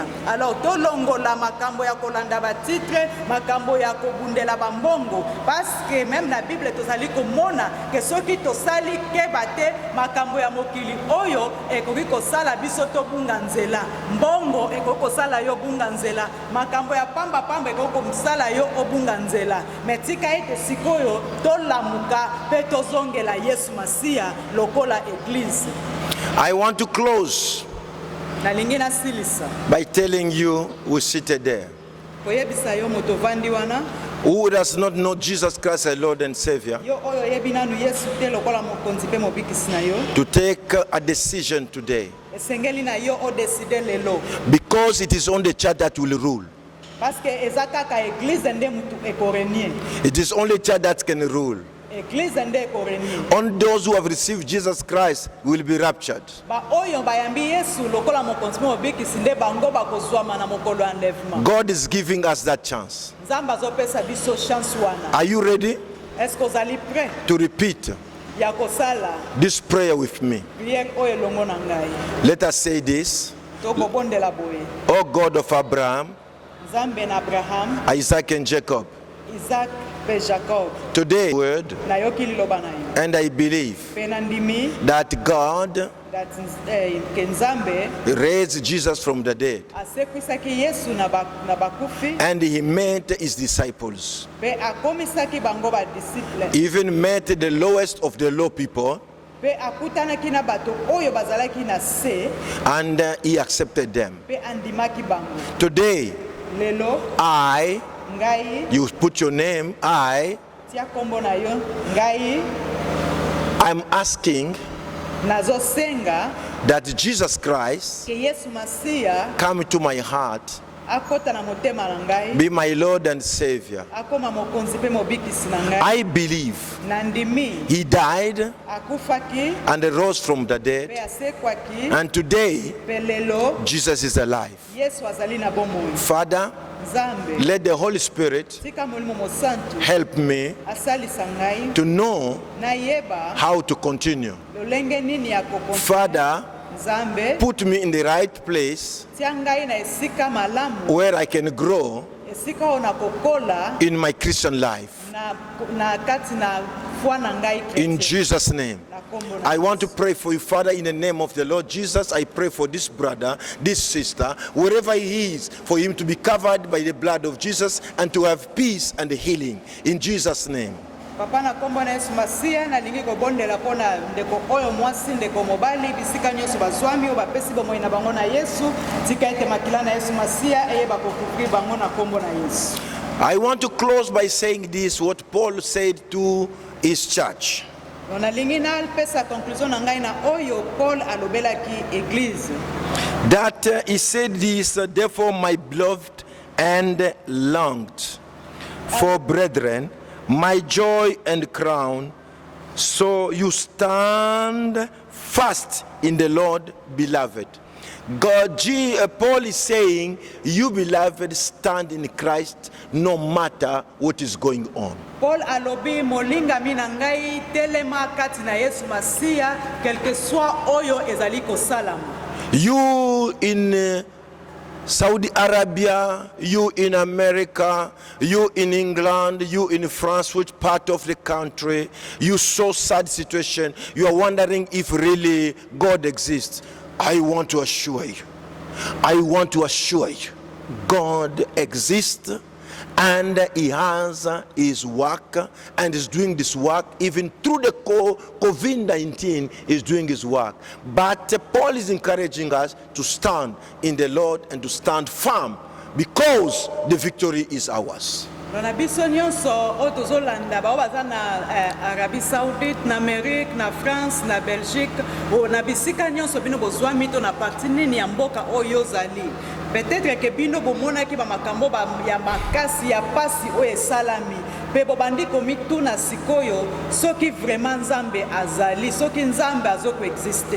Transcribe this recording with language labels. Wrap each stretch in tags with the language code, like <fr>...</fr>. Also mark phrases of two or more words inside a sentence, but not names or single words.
<ln>Alors tolongola makambo ya kolanda ba titre, makambo ya kobundela bambongo,</ln> <fr>parce que même la Bible</fr> <ln>tozali komona ke soki tosali kebate makambo ya mokili oyo ekoki kosala biso tobunga nzela, mbongo ekoki kosala yo bunga nzela, makambo ya pamba ekoki komsala yo obunga nzela. Metika ete sikoyo tolamuka pe tozongela Yesu Masia lokola église.</ln> <en>I want to close</en> <ln>Nalingi na silisa</ln> <en>by telling you who seated there,</en> <ln>koyebisa yo moto vandi wana</ln> <en>who does not know Jesus Christ as Lord and Savior,</en> <ln>yo oyo yebi nanu Yesu te lokola mokonzi pe mobikisi na yo,</ln> <en>to take a decision today,</en> <ln>esengeli na yo o décider lelo,</ln> <en>because it is only the church that will rule.</en> <fr>parce que</fr> <ln>ezakaka église nde mutu ekorenie.</ln> <en>It is only church that can rule.</en> <ln>Église nde ekorenie.</ln> <en>Only those who have received Jesus Christ will be raptured.</en> <ln>Ba oyo bayambi Yesu lokola mokonzi mobikisi nde bango bakozwama na mokolo ya enlèvement.</ln> <en>God is giving us that chance.</en> <ln>Nzambe azopesa biso chance wana.</ln> <en>Are you ready</en> <fr>Est-ce que</fr> <ln>ozali prêt</ln> <en>to repeat</en> <ln>ya kosala</ln> <en>this prayer with me.</en> <ln>priere oyo elongo na ngai.</ln> <en>Let us say this.</en> <ln>Tokobondela boye.</ln> <en>O God of Abraham,</en> <ln>Nzambe na Abraham,</ln> <en>Isaac and Jacob,</en> <ln>Isaac pe Jacob.</ln> <en>today word,</en> <ln>Nayoki liloba na yo.</ln> <en>and I believe</en> <ln>Pe na ndimi</ln> <en>that God</en> <ln>that ke Nzambe</ln> <en>raised Jesus from the dead,</en> <ln>asekwisaki Yesu na bakufi</ln> <en>and he met his disciples,</en> <ln>pe akomisaki bango ba disciple.</ln> <en>even met the lowest of the low people,</en> <ln>Pe akutanaki na bato oyo bazalaki na se</ln> <en>and he accepted them.</en> <ln>pe andimaki bango.</ln> <en>Today,</en> <ln>Lelo</ln> <en>I,</en> <ln>ngai</ln> <en>you put your name,</en> <ln>tia kombo na yo ngai</ln> <en>I'm asking</en> <ln>nazosenga</ln> <en>that Jesus Christ</en> <ln>ke Yesu Masiya</ln> <en>come to my heart,</en> <ln>akota na motema na ngai</ln> <en>be my Lord and Savior.</en> <ln>akoma mokonzi pe mobikisi na ngai.</ln> <en>I believe</en> <ln>Na ndimi</ln> <en>he died</en> <ln>akufaki</ln> <en>and rose from the</en> <ln>pe</ln> <en>dead,</en> <ln>asekwaki</ln> <en>and today</en> <ln>pe lelo</ln> <en>Jesus is alive.</en> <ln>Yesu azali na bomoi.</ln> <en>Father,</en> <ln>Nzambe</ln> <en>let the Holy Spirit</en> <ln>tika molimo mosantu</ln> <en>help me</en> <ln>asalisa ngai</ln> <en>to know</en> <ln>nayeba</ln> <en>how to continue.</en> <ln>lolenge nini ya kokontinue.</ln> <en>Father,</en> <ln>Nzambe</ln> <en>put me in the right place</en> <ln>tia ngai na esika malamu,</ln> <en>where I can grow</en> <ln>esika oyo na kokola</ln> <en>in my Christian life.</en> <ln>na kati na foi na ngai</ln> <en>In</en> <fr>chrétien.</fr> <en>Jesus' name.</en> <ln>Na kombo na</ln> <en>I want to</en> <ln>Yesu.</ln> <en>pray for you, Father, in the name of the Lord Jesus. I pray for this brother, this sister, wherever he is, for him to be covered by the blood of Jesus and to have peace and healing. In Jesus' name.</en> <ln>Papa na kombo na Yesu Masiya nalingi kobondela mpona ndeko oyo mwasi ndeko mobali bisika nyonso bazwami oyo bapesi bomoi na bango na Yesu tika ete makila na Yesu Masiya eyeba kokufri bango na kombo na Yesu.</ln> <en>I want to close by saying this, what Paul said to his church.</en> <ln>Nalingi nalpesa conclusion na ngai na oyo Paul alobelaki eglise.</ln> <en>That he said this, therefore, my beloved and longed for brethren, my joy and crown, so you stand fast in the Lord, beloved. Paul is saying, you beloved, stand in Christ no matter what is going on.</en> <ln>Paul alobi molinga mina ngai telema kati na Yesu Masiya</ln> <fr>quelque soit</fr> <ln>oyo ezali kosalama.</ln> <en>You in Saudi Arabia, you in America, you in England, you in France, which part of the country, you so sad situation, you are wondering if really God exists. I want to assure you, God exists, and he has his work and is doing this work even through the COVID-19 is doing his work. But Paul is encouraging us to stand in the Lord and to stand firm because the victory is ours.</en> <ln>Na biso nyonso oyo tozolanda bao baza na Arabie Saoudite, na Amérique, na France, na Belgique, na bisika nyonso bino bozwa mito na parti nini ya mboka oyo ozali.</ln> <fr>Peut-être que</fr> <ln>bino bomonaki ba makambo ya makasi ya pasi oyo esalami pe bobandi komituna sikoyo soki vraiment Nzambe azali, soki Nzambe azoko existe.</ln>